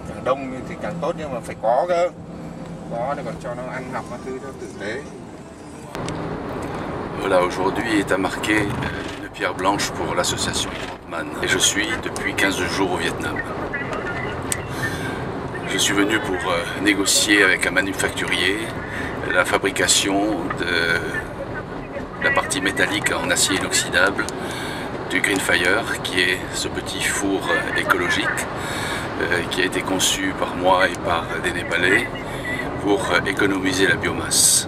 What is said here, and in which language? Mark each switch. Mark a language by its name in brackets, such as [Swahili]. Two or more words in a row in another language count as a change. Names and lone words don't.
[Vietnamese] đông thì càng tốt, nhưng mà phải có cơ, có để còn cho nó ăn học các thứ cho tử tế. [French] Voilà, aujourd'hui est à marquer une pierre blanche pour l'association Grandman. Et je suis depuis 15 jours au Vietnam. Je suis venu pour négocier avec un manufacturier la fabrication de la partie métallique en acier inoxydable du Greenfire, qui est ce petit four écologique qui a été conçu par moi et par des Népalais pour économiser la biomasse.